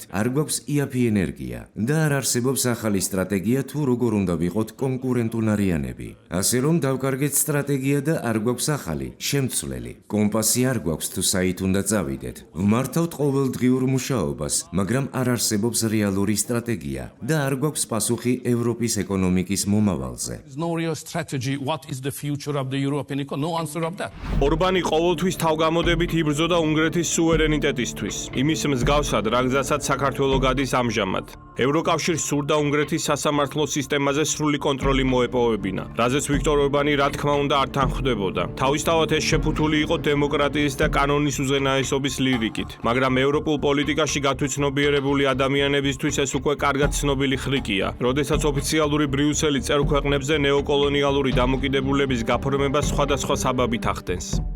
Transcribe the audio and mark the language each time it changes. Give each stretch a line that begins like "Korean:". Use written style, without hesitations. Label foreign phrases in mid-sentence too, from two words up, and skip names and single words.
Georgian: არ გვაქვს იაფი ენერგია და არ არსებობს ახალი სტრატეგია თუ როგორ უნდა ვიყოთ კონკურენტუნარიანები. ასე რომ დავკარგეთ სტრატეგია და არ გვაქვს ახალი, შემცვლელი. კომპასი არ გვაქვს თუ საით უნდა წავიდეთ. ვმართავთ ყოველდღიურ მუშაობას, მაგრამ არ არსებობს რეალური სტრატეგია და არ გვაქვს პასუხი ევროპის ეკონომიკის მომავალზე.
English: There's no real strategy. What is the future of the European economy? No answer of that.
Georgian: ორბანი ყოველთვის თავგამოდებით იბრძოდა უნგრეთის სუვერენიტეტისთვის. იმის მსგავსად, რაგზასაც საქართველო გადის ამჟამად. ევროკავშირს სურდა უნგრეთის სასამართლო სისტემაზე სრული კონტროლი მოეპოვებინა, რაზეც ვიქტორ ორბანი რა თქმა უნდა არ თანხმდებოდა. თავისთავად ეს შეფუთული იყო დემოკრატიის და კანონის უზენაესობის ლირიკით, მაგრამ ევროპულ პოლიტიკაში გათვითცნობიერებული ადამიანებისთვის ეს უკვე კარგად ცნობილი ხრიკია, როდესაც ოფიციალური ბრიუსელი წევრ ქვეყნებზე ნეოკოლონიალური დამოკიდებულების გაფორმება სხვადასხვა საბაბით ახდენს.